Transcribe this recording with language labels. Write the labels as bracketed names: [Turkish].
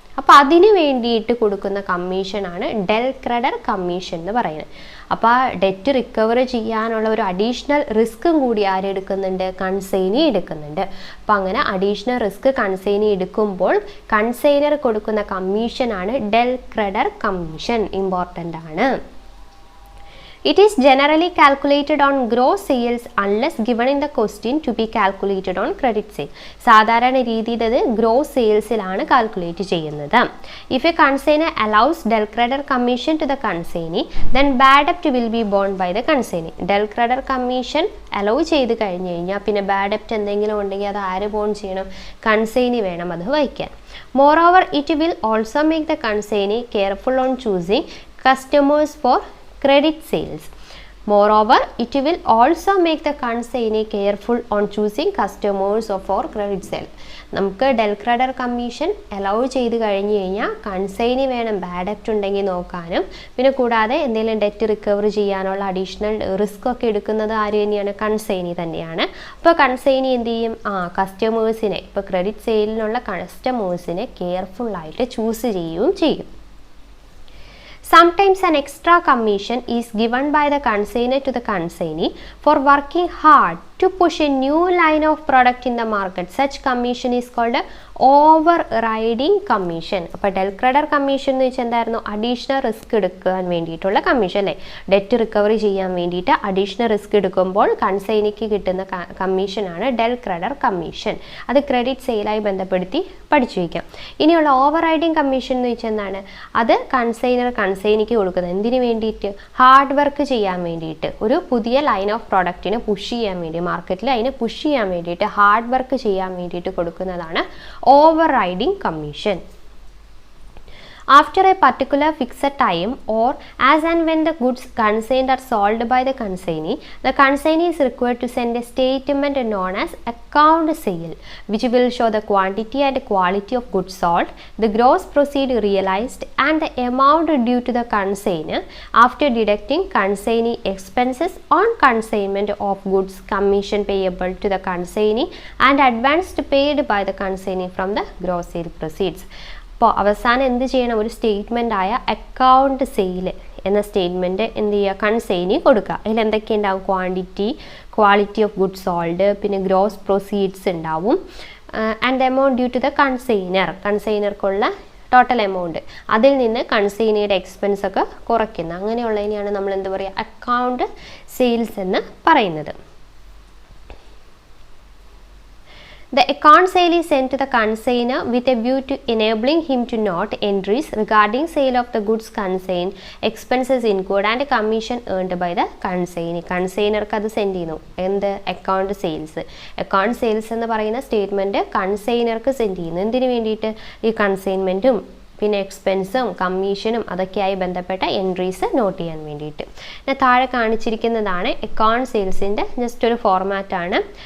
[Malayalam] അപ്പോൾ അതിന് വേണ്ടിയിട്ട് കൊടുക്കുന്ന കമ്മീഷനാണ് ഡെൽ ക്രെഡിറ്റർ കമ്മീഷൻ എന്ന് പറയുന്നത്. അപ്പോൾ ആ ഡെറ്റ് റിക്കവർ ചെയ്യാനുള്ള ഒരു അഡീഷണൽ റിസ്ക്കും കൂടി ആരെടുക്കുന്നുണ്ട്, കൺസൈനി എടുക്കുന്നുണ്ട്. അപ്പോൾ അങ്ങനെ അഡീഷണൽ റിസ്ക് കൺസൈനി എടുക്കുമ്പോൾ കൺസൈനർ കൊടുക്കുന്ന കമ്മീഷനാണ് ഡെൽ ക്രെഡിറ്റർ കമ്മീഷൻ. ഇമ്പോർട്ടൻ്റ് ആണ്. [English] It is generally calculated on gross sales unless given in the question to be calculated on credit sale. [Malayalam] സാധാരണ രീതിയിൽ അത് ഗ്രോസ് സെയിൽസിലാണ് കാൽക്കുലേറ്റ് ചെയ്യുന്നത്. [English] If a consignor allows del creditor commission to the consignee, then bad debt will be borne by the consignee. [Malayalam] del creditor commission hello ചെയ്ത് കഴിഞ്ഞ് കഴിഞ്ഞാൽ പിന്നെ bad ഡെപ്റ്റ് എന്തെങ്കിലും ഉണ്ടെങ്കിൽ അത് ആര് ബോൺ ചെയ്യണം, കൺസൈനി വേണം അത് വഹിക്കാൻ. [English] Moreover, it will also make the consignee careful on choosing customers for credit sales. Moreover, it will also make the consignee careful on choosing customers for credit sale. [Malayalam] നമുക്ക് del creditor commission allow ചെയ്ത് കഴിഞ്ഞ് കഴിഞ്ഞാൽ consignee വേണം bad ഡെപ്റ്റ് ഉണ്ടെങ്കിൽ നോക്കാനും, പിന്നെ കൂടാതെ എന്തെങ്കിലും ഡെറ്റ് റിക്കവർ ചെയ്യാനുള്ള അഡീഷണൽ റിസ്ക് ഒക്കെ എടുക്കുന്നത് ആര് തന്നെയാണ്, കൺസൈനി തന്നെയാണ്. അപ്പോൾ കൺസൈനി എന്ത് ചെയ്യും, കസ്റ്റമേഴ്സിനെ, ഇപ്പോൾ ക്രെഡിറ്റ് സെയിലിനുള്ള കസ്റ്റമേഴ്സിനെ കെയർഫുള്ളായിട്ട് ചൂസ് ചെയ്യുകയും ചെയ്യും. [English] Sometimes an extra commission is given by the consignor to the consignee for working hard to push a new line of product in the market. Such commission is called overriding commission. [Malayalam] അപ്പോൾ del creditor commission എന്ന് വെച്ചാൽ എന്തായിരുന്നു, additional risk എടുക്കാൻ വേണ്ടിയിട്ടുള്ള commission അല്ലേ. Debt recovery ചെയ്യാൻ വേണ്ടിയിട്ട് additional risk എടുക്കുമ്പോൾ കൺസൈനിക്ക് കിട്ടുന്ന കമ്മീഷനാണ് del creditor commission. അത് ക്രെഡിറ്റ് സെയിലായി ബന്ധപ്പെടുത്തി പഠിച്ചു വയ്ക്കാം. ഇനിയുള്ള ഓവർറൈഡിങ് കമ്മീഷൻ എന്ന് വെച്ചാൽ എന്താണ്, അത് കൺസൈനിക്ക് കൊടുക്കുന്നത് എന്തിനു വേണ്ടിയിട്ട്, ഹാർഡ് വർക്ക് ചെയ്യാൻ വേണ്ടിയിട്ട്, ഒരു പുതിയ ലൈൻ ഓഫ് പ്രോഡക്റ്റിനെ പുഷ് ചെയ്യാൻ വേണ്ടി, മാർക്കറ്റിൽ അതിനെ പുഷ് ചെയ്യാൻ വേണ്ടിയിട്ട് ഹാർഡ് വർക്ക് ചെയ്യാൻ വേണ്ടിയിട്ട് കൊടുക്കുന്നതാണ് overriding commission. [English] After a particular fixed time or as and when the goods consigned are sold by the consignee is required to send a statement known as account sale, which will show the quantity and quality of goods sold, the gross proceed realized, and the amount due to the consignor after deducting consignee expenses on consignment of goods, commission payable to the consignee, and advance paid by the consignee from the gross sale proceeds. [Malayalam] അപ്പോൾ അവസാനം എന്ത് ചെയ്യണം, ഒരു statement ആയ account sale എന്ന statement എന്ത് ചെയ്യുക, consignee കൊടുക്കുക. അതിൽ എന്തൊക്കെ ഉണ്ടാവും, [English] quality of goods sold, [Malayalam] പിന്നെ ഗ്രോസ് പ്രൊസീഡ്സ് ഉണ്ടാവും, [English] and amount due to the [Malayalam] കൺസൈനർക്കുള്ള total amount, അതിൽ നിന്ന് കൺസൈനിയുടെ എക്സ്പെൻസ് ഒക്കെ കുറയ്ക്കുന്നത്, അങ്ങനെയുള്ളതിനെയാണ് നമ്മൾ എന്ത് പറയുക, അക്കൗണ്ട് സെയിൽസ് എന്ന് പറയുന്നത്. [English] The account sale is sent to the consignor with a view to enabling him to note entries regarding sale of the goods consigned, expenses incurred and commission earned by the consignee. [Malayalam] കൺസൈനർക്ക് അത് send ചെയ്യുന്നു, എന്ത്, account sales എന്ന് പറയുന്ന statement കൺസൈനർക്ക് send ചെയ്യുന്നു. എന്തിനു വേണ്ടിയിട്ട്, ഈ കൺസൈൻമെൻറ്റും പിന്നെ എക്സ്പെൻസും കമ്മീഷനും അതൊക്കെയായി ബന്ധപ്പെട്ട എൻട്രീസ് നോട്ട് ചെയ്യാൻ വേണ്ടിയിട്ട്. പിന്നെ താഴെ കാണിച്ചിരിക്കുന്നതാണ് അക്കൗണ്ട് സെയിൽസിൻ്റെ ജസ്റ്റ് ഒരു ഫോർമാറ്റാണ്.